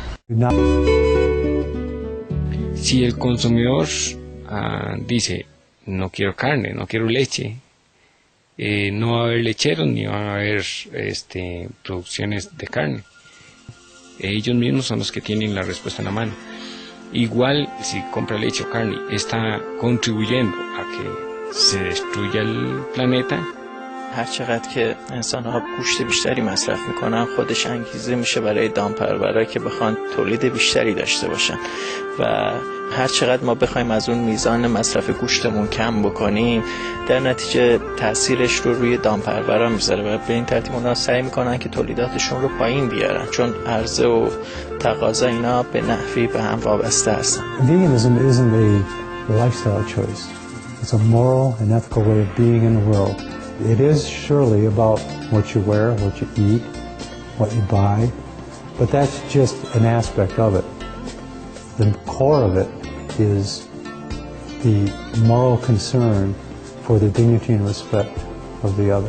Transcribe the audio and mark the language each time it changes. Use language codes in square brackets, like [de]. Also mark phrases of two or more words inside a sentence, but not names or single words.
[es] Si el consumidor dice no quiero carne, no quiero leche, no va a haber lecheros ni van a haber producciones de carne. Ellos mismos son los que tienen la respuesta en la mano. Igual si compra leche o carne está contribuyendo a que se destruya el planeta. [fa] هر چقدر که انسان‌ها گوشت بیشتری مصرف میکنن خودش انگیزه میشه برای دامپرورا که بخوان تولید بیشتری داشته باشن و هر چقدر ما بخوایم از اون میزان مصرف گوشتمون کم بکنیم در نتیجه تاثیرش رو روی دامپرورا میذاره و به این ترتیب اونا سعی میکنن که تولیداتشون رو پایین بیارن چون عرضه و تقاضا اینا به نحوی به هم وابسته هستن. [en] Veganism isn't a lifestyle choice. It's a moral and ethical way of being in the world. It is surely about what you wear, what you eat, what you buy, but that's just an aspect of it. The core of it is the moral concern for the dignity and respect of the other.